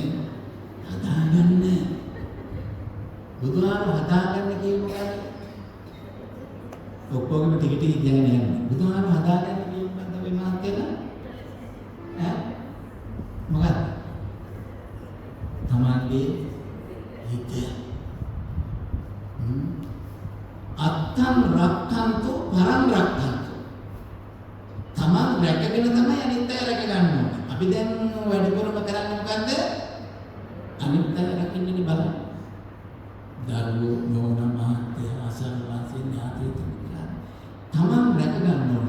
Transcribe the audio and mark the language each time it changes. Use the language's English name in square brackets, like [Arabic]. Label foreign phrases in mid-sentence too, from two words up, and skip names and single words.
[Sinhala] හදාගන්න. බුදුහාම හදාගන්න කියන්නේ මොකක්ද? ඔක්කොගෙම ටික ටික ඉගෙන යන්න. බුදුහාම හදාගන්න කියනකන්ද මේ මාත්‍යලා ඈ මොකක්ද? තමන්ගේ හිත [Pali] අත්තං රක්ඛන්තු පරං රක්ඛන්තු. [Sinhala] තමන් රැකගෙන තමයි අනිත් අය රැක ගන්න ඕනේ. අපි දැන් වැඩිපුරම කරන්නේ මොකද්ද? අනිත් අය රැකින්නේ බලන්න. දරුවෝ නෝනා මහත්තයා අසල්වාසී ඥාතියෝ තමන් රැක ගන්න ඕනේ.